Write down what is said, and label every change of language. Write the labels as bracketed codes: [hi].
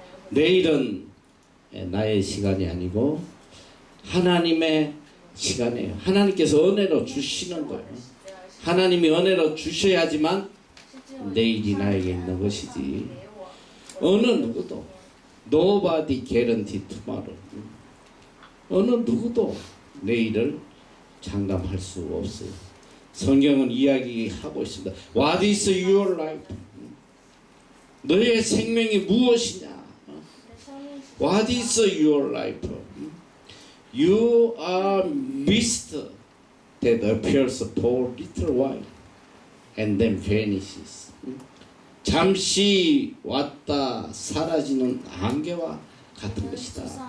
[ko] 내일은 나의 시간이 아니고 하나님의 시간이에요. 하나님께서 은혜로 주시는 거예요. 하나님이 은혜로 주셔야지만 내일이 나에게 있는 것이지. 어느 누구도 [en] Nobody guarantee tomorrow. [ko] 어느 누구도 내일을 장담할 수 없어요. 성경은 이야기하고 있습니다. [en] What is your life? [ko] 너의 생명이 무엇이냐? [en] What is your life? You are mist that appears for a little while and then vanishes. [ko] 잠시 왔다 사라지는 안개와 같은 것이다.